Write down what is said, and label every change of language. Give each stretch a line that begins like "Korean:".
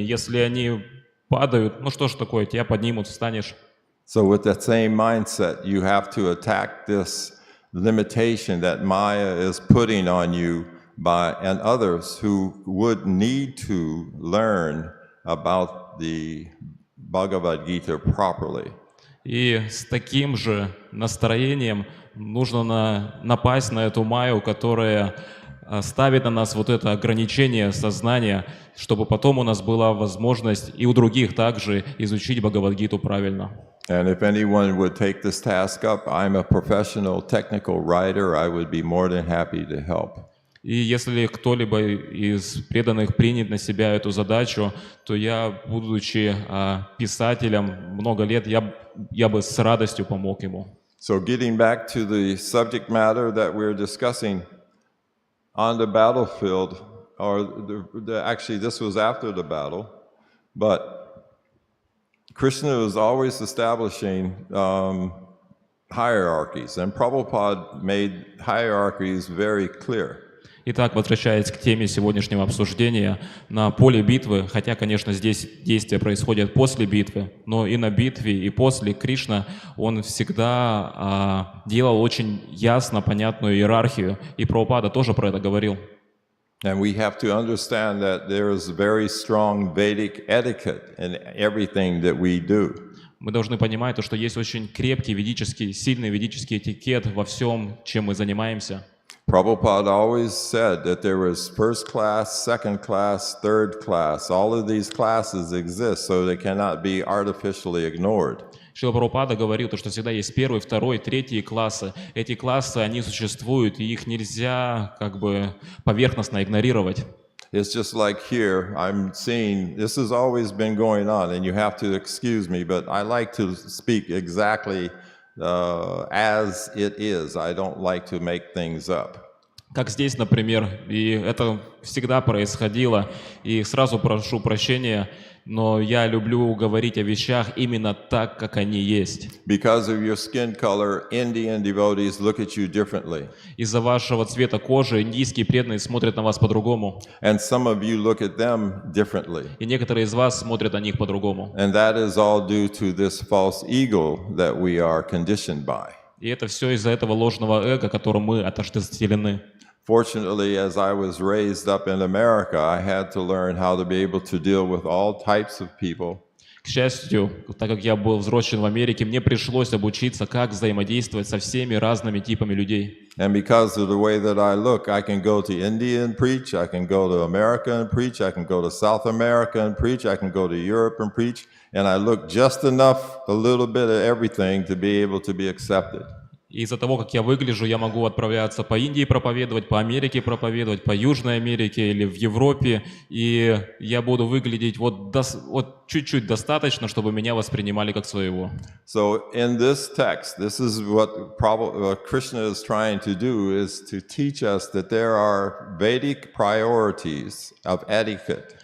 Russian: Если они падают, ну что ж такое, тебя поднимут, встанешь.
English: So with that same mindset, you have to attack this limitation that Maya is putting on you and others who would need to learn about the Bhagavad Gita properly.
Russian: И с таким же настроением нужно напасть на эту майю, которая ставит на нас вот это ограничение сознания, чтобы потом у нас была возможность и у других также изучить Бхагавад-гиту правильно.
English: And if anyone would take this task up, I'm a professional technical writer. I would be more than happy to help.
Russian: И если кто-либо из преданных принят на себя эту задачу, то я, будучи писателем много лет, я бы с радостью помог ему.
English: So getting back to the subject matter that we're discussing, on the battlefield, or actually this was after the battle, but Krishna was always establishing hierarchies, and Prabhupada made hierarchies very clear.
Russian: Итак, возвращаясь к теме сегодняшнего обсуждения, на поле битвы, хотя, конечно, здесь действия происходят после битвы, но и на битве, и после Кришна, он всегда делал очень ясно понятную иерархию, и Прабхупада тоже про это говорил.
English: And we have to understand that there is very strong Vedic etiquette in everything that we do.
Russian: Мы должны понимать, что есть очень крепкий ведический, сильный ведический этикет во всем, чем мы занимаемся.
English: Prabhupada always said that there was first class, second class, third class. All of these classes exist, so they cannot be artificially ignored.
Russian: Шрила Прабхупада говорил, что всегда есть первый, второй, третий классы. Эти классы, они существуют, и их нельзя как бы поверхностно игнорировать.
English: It's just like here, I'm seeing, this has always been going on, and you have to excuse me, but I like to speak exactly as it is. I don't like to make things up.
Russian: Как здесь, например, и это всегда происходило, и сразу прошу прощения, но я люблю говорить о вещах именно так, как они есть.
English: Because of your skin color, Indian devotees look at you differently.
Russian: Из-за вашего цвета кожи индийские преданные смотрят на вас по-другому,
English: And some of you look at them differently.
Russian: и некоторые из вас смотрят на них по-другому.
English: And that is all due to this false ego that we are conditioned by.
Russian: И это все из-за этого ложного эго, которым мы отождествлены.
English: Fortunately, as I was raised up in America, I had to learn how to be able to deal with all types of people.
Russian: К счастью, так как я был взросшен в Америке, мне пришлось обучиться, как взаимодействовать со всеми разными типами людей.
English: And because of the way that I look, I can go to India and preach, I can go to America and preach, I can go to South America and preach, I can go to Europe and preach, and I look just enough, a little bit of everything to be able to be accepted.
Russian: И из-за того, как я выгляжу, я могу отправляться по Индии проповедовать, по Америке проповедовать, по Южной Америке или в Европе, и я буду выглядеть вот чуть-чуть достаточно, чтобы меня воспринимали как своего.
English: So in this text, this is what Krishna is trying to do, is to teach us that there are Vedic priorities of etiquette.